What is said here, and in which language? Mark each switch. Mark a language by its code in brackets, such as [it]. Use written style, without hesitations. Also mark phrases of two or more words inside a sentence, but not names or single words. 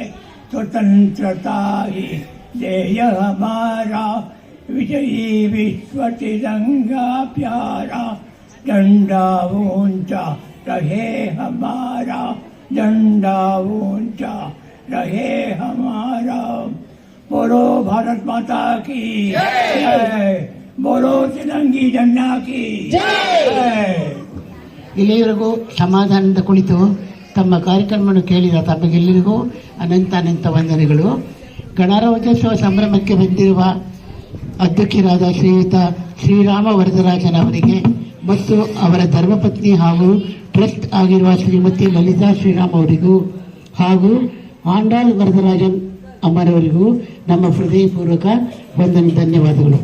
[hi] स्वतंत्रता ही ध्येय हमारा, विजयी विश्व तिरंगा प्यारा, झंडा ऊंचा रहे हमारा, झंडा ऊंचा रहे हमारा। बोलो भारत माता की जय, बोलो तिरंगी झंडा की जय। [kn] ಇಲ್ಲಿಯವರೆಗೂ ಸಮಾಧಾನದಿಂದ ಕುಳಿತು ತಮ್ಮ ಕಾರ್ಯಕ್ರಮವನ್ನು ಕೇಳಿದ ತಮಗೆಲ್ಲರಿಗೂ ಅನಂತ ಅನಂತ ವಂದನೆಗಳು. ಗಣರಾಜ್ಯೋತ್ಸವ ಸಂಭ್ರಮಕ್ಕೆ ಬಂದಿರುವ ಅಧ್ಯಕ್ಷರಾದ ಶ್ರೀಯುತ ಶ್ರೀರಾಮ ವರದರಾಜನವರಿಗೆ ಮತ್ತು ಅವರ ಧರ್ಮಪತ್ನಿ ಹಾಗೂ ಟ್ರಸ್ಟ್ ಆಗಿರುವ ಶ್ರೀಮತಿ ಲಲಿತಾ ಶ್ರೀರಾಮ್ ಅವರಿಗೂ ಹಾಗೂ ಆಂಡಾಳ್ ವರದರಾಜನ್ ಅಮ್ಮರವರಿಗೂ ನಮ್ಮ ಹೃದಯಪೂರ್ವಕ ವಂದನೆ, ಧನ್ಯವಾದಗಳು.